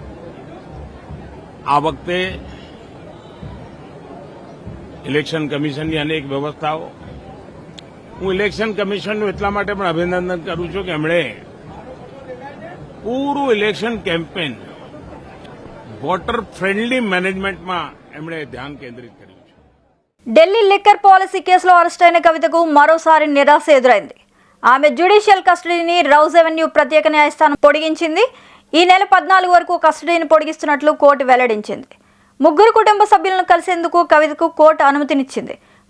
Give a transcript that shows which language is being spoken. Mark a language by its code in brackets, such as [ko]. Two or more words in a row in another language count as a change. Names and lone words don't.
[gu] આ વખતે [en] election commissionની [gu] અનેક વ્યવસ્થાઓ, હું [en] election commissionનું [gu] એટલા માટે પણ અભિનંદન કરું છું કે એમણે પૂરું [en] election campaign voter friendly managementમાં [gu] એમણે ધ્યાન કેન્દ્રિત કર્યું છે. [te] ఢిల్లీ [en] liquor policy [te] కేసులో అరెస్ట్ అయిన కవితకు మరోసారి నిరాశ ఎదురైంది. ఆమె [en] judicial custodyని [te] రౌజ్ అవెన్యూ ప్రత్యేక న్యాయస్థానం పొడిగించింది. ఈ నెల 14 వరకు కస్టడీని పొడిగిస్తున్నట్లు కోర్టు వెల్లడించింది. 3 కుటుంబ సభ్యులను కలిసేందుకు కవితకు కోర్టు అనుమతినిచ్చింది.